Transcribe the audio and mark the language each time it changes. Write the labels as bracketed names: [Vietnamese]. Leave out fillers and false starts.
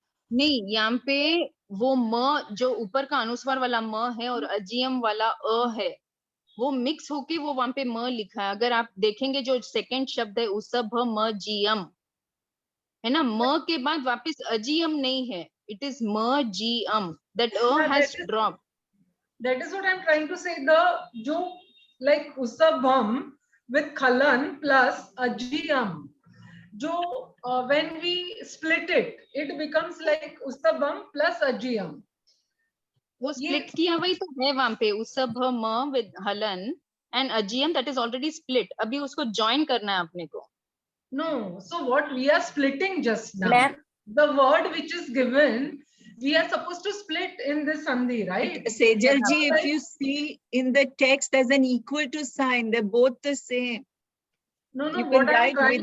[Hindi] नहीं, यहाँ पे वो म जो ऊपर का अनुस्वार वाला म है और अजीयम वाला अ है, वो मिक्स होके वो वहां पे म लिखा है. अगर आप देखेंगे जो सेकंड शब्द है उसभ म जीयम है ना, म के बाद वापस अजीयम नहीं है, [English] It is म जीयम, that a has drop. That is what I'm trying to say. The jo, like usabham with khalan plus ajiyam, jo when we split it, it becomes like usabham plus ajiyam. [Hindi] वो split किया वही तो है वहां पे, उसभ म [English] With हलन and अजीयम, that is already split. [Hindi] अभी उसको ज्वाइन करना है अपने को. [English] No, so what we are splitting just now, Ma'am. the word which is given, we are supposed to split in this sandhi, right? Sejal ji, if you see in the text, there's an equal to sign. They're both the same. No, You can what I'm write trying